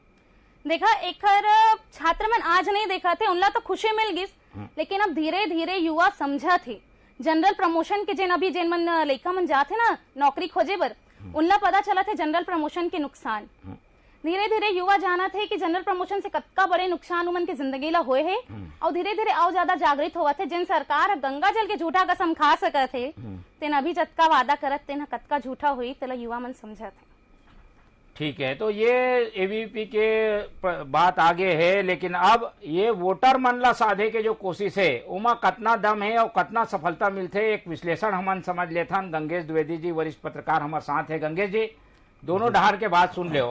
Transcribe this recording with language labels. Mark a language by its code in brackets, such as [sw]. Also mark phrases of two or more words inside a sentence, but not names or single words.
[hne] देखा एक छात्र मन आज नहीं देखा थे, उनला तो खुशी मिल गई, लेकिन अब धीरे धीरे युवा समझा थे जनरल प्रमोशन के जेन अभी जेन मन लइका मन जाते ना नौकरी खोजे बर, उनला पता चला थे जनरल प्रमोशन के नुकसान। धीरे धीरे युवा जाना थे कि जनरल प्रमोशन से कतका बड़े नुकसान उमन के जिंदगी ला होए है, और धीरे धीरे और ज्यादा जागृत हुआ थे। जिन सरकार गंगा जल के झूठा कसम खा सकत थे, तेन अभी जतका वादा करत तेन कतका झूठा हुई, तेला युवा मन समझा थे। ठीक है, तो ये एबीवीपी के बात आगे है, लेकिन अब ये वोटर मन ला साधे के जो कोशिश है उमा कतना दम है और कतना सफलता मिलते, एक विश्लेषण हमन समझ लेथन। गंगेश द्विवेदी जी वरिष्ठ पत्रकार हमारे साथ है। गंगेश जी, दोनों डहार के बात सुन ले हो।